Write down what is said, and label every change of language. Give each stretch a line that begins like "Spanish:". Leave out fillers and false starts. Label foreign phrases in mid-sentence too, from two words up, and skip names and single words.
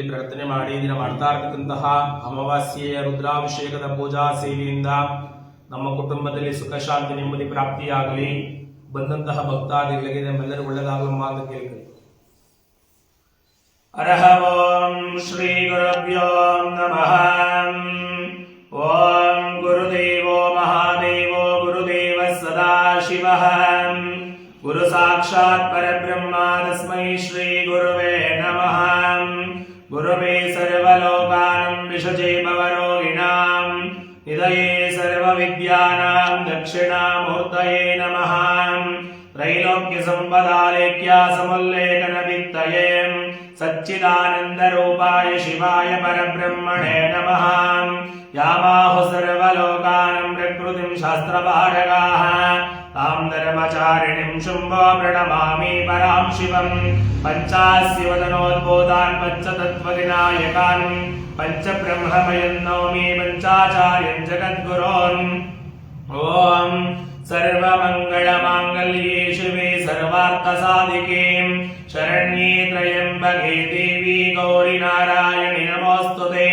Kannada: ಪ್ರಾರ್ಥನೆ ಮಾಡಿ ದಿನ ಮಾಡ್ತಾ ಇರತಕ್ಕಂತಹ ಅಮಾವಾಸ್ಯೆಯ ರುದ್ರಾಭಿಷೇಕದ ಪೂಜಾ ಸೇವೆಯಿಂದ ನಮ್ಮ ಕುಟುಂಬದಲ್ಲಿ ಸುಖ ಶಾಂತಿ ನೆಮ್ಮದಿ ಪ್ರಾಪ್ತಿಯಾಗಲಿ, ಬಂದಂತಹ ಭಕ್ತಾದಿಗಳಿಗೆ ನಮ್ಮೆಲ್ಲರೂ ಒಳ್ಳೆಯದಾಗಲಮ್ಮ ಅಂತ ಕೇಳ್ತೀವಿ.
Sanskrit: ಅರಹ ಓಂ ಶ್ರೀ ಗುರುಭ್ಯೋ ನಮಃ. ಓಂ ಗುರುದೇವೋ ಮಹಾದೇವೋ ಗುರುದೇವ ಸದಾಶಿವಃ ಗುರು ಸಾಕ್ಷಾತ್ ಪರಬ್ರಹ್ಮ ತಸ್ಮೈ ಶ್ರೀ ಗುರುವೇ ನಮಃ. ಗುರುವೇ ಸರ್ವಲೋಕಾನಾಂ ವಿಷಜೇ ಭವರೋಗಿಣಾಂ ನಿಧಯೇ ಸರ್ವವಿದ್ಯಾನಾಂ ದಕ್ಷಿಣಾಮೂರ್ತಯೇ ನಮಃ. ತ್ರೈಲೋಕ್ಯ ಸಂಪದಾಲೇಖ್ಯ ಸಮುಲ್ಲೇಖನ ವಿತ್ತಯೇ ಸಚ್ಚಿದಾನಂದ ರೂಪಾಯ ಶಿವಾಯ ಪರಬ್ರಹ್ಮಣೇ ನಮಃ. ಯಾಮಾಹು ಸರ್ವಲೋಕಾನಾಂ ಪ್ರಕೃತಿಂ ಶಾಸ್ತ್ರಪಾರಗಾಃ ತಾಂ ಧರ್ಮಚಾರಿಣಿಂ ಶುಂಭೋ ಪ್ರಣಮಾಮಿ ಪರಾಂ ಶಿವಂ. ಪಂಚಾಸ್ಯ ವದನೋದ್ಬೋಧಾನ್ ಪಂಚತತ್ವವಿನಾಯಕಾನ್ ಪಂಚಬ್ರಹ್ಮಮಯಂ ನೌಮಿ ಪಂಚಾಚಾರ್ಯಂ ಜಗದ್ಗುರೋನ್. ಓಂ ಸರ್ವಮಂಗಳಮಾಂಗಲ್ಯೇ ಶಿವೆ ಸರ್ವಾರ್ಥಸಾಧಿಕೆ ಶರಣ್ಯೇ ತ್ರಯಂಬಕೆ ದೇವಿ ಗೌರಿ ನಾರಾಯಣಿ ನಮೋಸ್ತುತೆ.